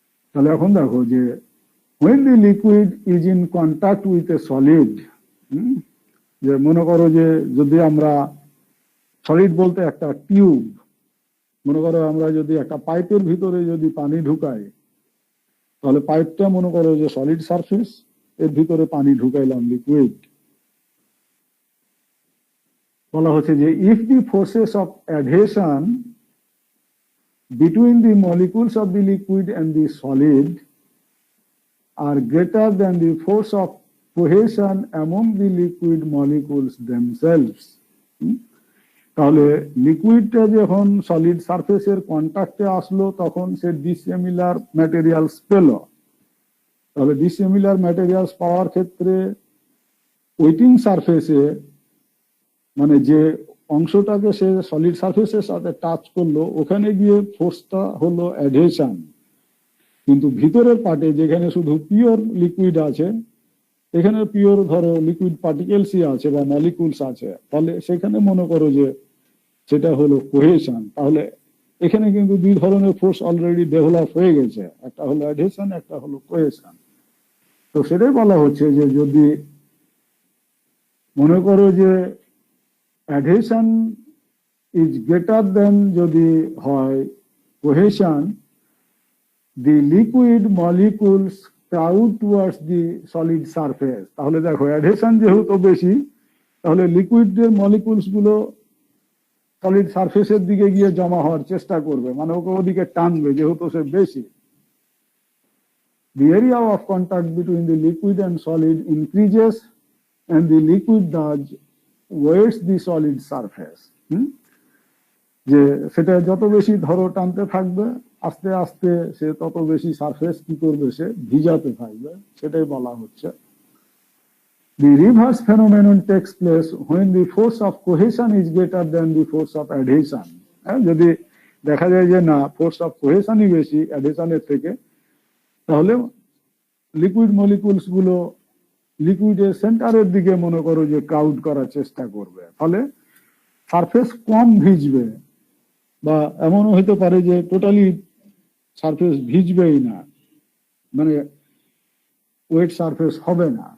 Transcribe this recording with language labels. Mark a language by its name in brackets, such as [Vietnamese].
[Bangla] তাহলে এখন দেখো যে when the liquid is in contact with a solid, যে মনে করো যে যদি আমরা সলিড বলতে একটা টিউব, মনে করো আমরা যদি একটা পাইপের ভিতরে যদি পানি ঢুকাই, তাহলে পাইপটা মনে করো যে সলিড সারফেস, এর ভিতরে পানি ঢুকাইলাম লিকুইড। [English] বলা হচ্ছে যে if the forces of adhesion between the molecules of the liquid and the solid are greater than the force of cohesion among the liquid molecules themselves, তাহলে লিকুইডটা যখন solid সারফেসের কন্ট্যাক্টে আসলো তখন সে ডিসিমিলার ম্যাটেরিয়ালস পেল। [Bangla] তাহলে ডিসিমিলার ম্যাটেরিয়ালস পাওয়ার ক্ষেত্রে waiting সারফেসে, মানে যে অংশটাকে সে সলিড সারফেসের সাথে টাচ করলো, ওখানে গিয়ে ফোর্সটা হলো অ্যাডহেশন। কিন্তু ভিতরের পার্টে যেখানে শুধু পিওর লিকুইড আছে, এখানে পিওর ধরো লিকুইড পার্টিকেলসই আছে বা মলিকুলস আছে, তাহলে সেখানে মনে করো যে সেটা হলো কোহেশন। তাহলে এখানে কিন্তু দুই ধরনের ফোর্স অলরেডি ডেভেলপ হয়ে গেছে, একটা হলো অ্যাডহেশন, একটা হলো কোহেশন। তো সেটাই বলা হচ্ছে যে যদি মনে করো যে অ্যাডহেশন ইজ গ্রেটার দেন যদি হয় cohesion, the liquid molecules crowd towards the solid surface। তাহলে দেখো অ্যাডহেশন যেহেতু বেশি, তাহলে লিকুইডের মলিকুলস গুলো সলিড সারফেসের দিকে গিয়ে জমা হওয়ার চেষ্টা করবে, মানে ওকে ওদিকে টানবে যেহেতু সে বেশি। [English] The area of contact between the liquid and solid increases and the liquid does weights the solid surface. [Bangla] যে সেটা যত বেশি ধরো টানতে থাকবে আস্তে আস্তে সে তত বেশি সারফেস কি করবে, সে ভিজাতে থাকবে, সেটাই বলা হচ্ছে। [English] The reverse phenomenon takes place when the force of cohesion is greater than the force of adhesion. [Bangla] যদি দেখা যায় যে না ফোর্স অফ কোহেশনই বেশি অ্যাডহেশনের থেকে, তাহলে লিকুইড মলিকুলস গুলো লিকুইডের সেন্টারের দিকে মনে করো যে ক্রাউড করার চেষ্টা করবে, ফলে সারফেস কম ভিজবে, বা এমনও হতে পারে যে টোটালি সারফেস ভিজবেই না, মানে ওয়েট সারফেস হবে না।